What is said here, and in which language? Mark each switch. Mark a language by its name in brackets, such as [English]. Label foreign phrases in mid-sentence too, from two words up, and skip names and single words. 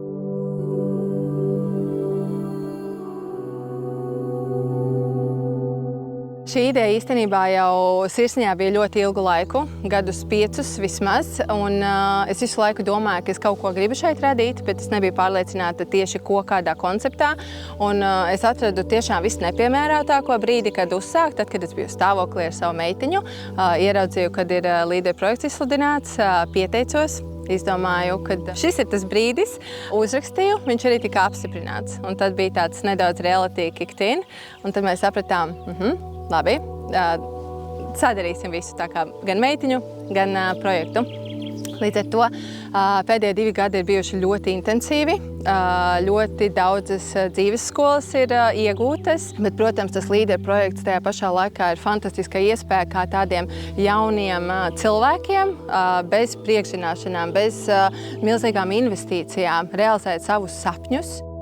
[Latvian] Šī ideja īstenībā jau sirsniņā bija ļoti ilgu laiku, gadus 5 vismaz, un es visu laiku domāju, ka es kaut ko gribu šeit radīt, bet es nebiju pārliecināta tieši ko, kādā konceptā, un es atradu tiešām visnepiemērātāko brīdi, kad uzsākt, tad, kad es biju stāvoklī ar savu meitiņu, ieraudzīju, kad ir līderu projekts izsludināts, pieteicos. Izdomāju, ka šis ir tas brīdis, uzrakstīju, viņš arī tika apstiprināts. Un tad bija tāds nedaudz [English] reality kicked in, [Latvian] un tad mēs sapratām, labi, sadarīsim visu, tā kā gan meitiņu, gan projektu. Līdz ar to pēdējie 2 gadi ir bijuši ļoti intensīvi, ļoti daudzas dzīves skolas ir iegūtas, bet, protams, tas līderu projekts tajā pašā laikā ir fantastiska iespēja kā tādiem jauniem cilvēkiem, bez priekšzināšanām, bez milzīgām investīcijām, realizēt savus sapņus.